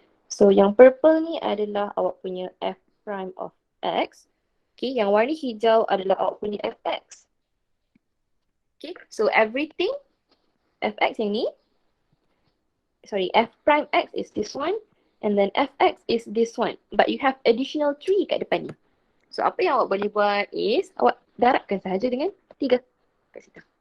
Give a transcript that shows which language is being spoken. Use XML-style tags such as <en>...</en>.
<ms>So yang purple ni adalah awak punya f prime of x. Okay, yang warna hijau adalah awak punya fx.</ms> <en>Okay, so everything fx yang ni, sorry, f prime x is this one and then fx is this one. But you have additional 3</en> <ms>kat depan ni. So apa yang awak boleh buat is awak darabkan sahaja dengan 3 kat situ.</ms>